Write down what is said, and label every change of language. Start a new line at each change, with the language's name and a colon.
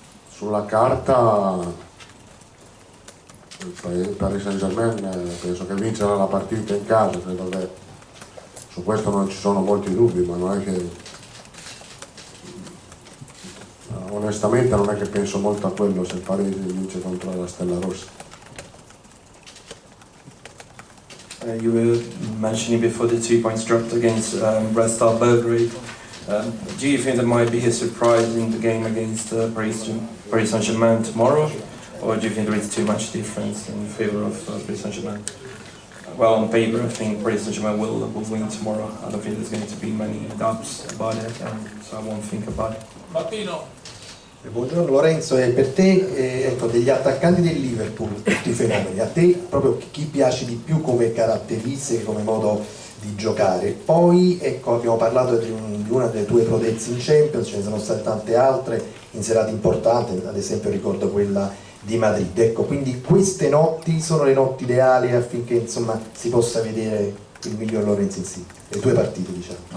Italian: Sulla carta il Paris Saint-Germain penso che vincerà la partita in casa, credo che su questo non ci sono molti dubbi, ma non è che onestamente non è che penso molto a quello se il Paris vince contro la Stella Rossa.
English: You were mentioning before the 2 points dropped against Red Star Belgrade. Do you think there might be a surprise in the game against Paris Paris Saint-Germain tomorrow, or do you think there is too much difference in favor of Paris Saint-Germain? Well, on paper, I think Paris Saint-Germain will win tomorrow. I don't think there's going to be many doubts about it, so I won't think about it.
Italian: Martino. Buongiorno Lorenzo, per te ecco, degli attaccanti del Liverpool, tutti i fenomeni, a te proprio chi piace di più come caratteristiche, come modo di giocare? Poi ecco, abbiamo parlato di una delle tue prodezze in Champions, ce ne sono state tante altre in serate importanti, ad esempio ricordo quella di Madrid, ecco, quindi queste notti sono le notti ideali affinché insomma si possa vedere il miglior Lorenzo Insigne, le tue partite diciamo.